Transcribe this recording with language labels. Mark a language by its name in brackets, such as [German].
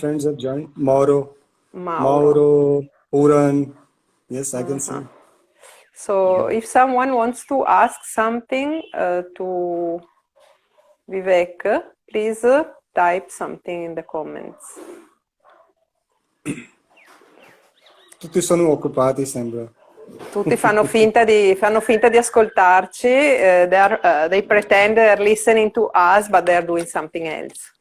[English] friends have joined. Mauro, Mauro. Puran. Yes, I can see. So if someone wants to ask something to Vivek, please type something in the comments. [Italian] Tutti sono occupati, sembra. Tutti fanno finta di ascoltarci, [English] they pretend they're listening to us, but they're doing something else.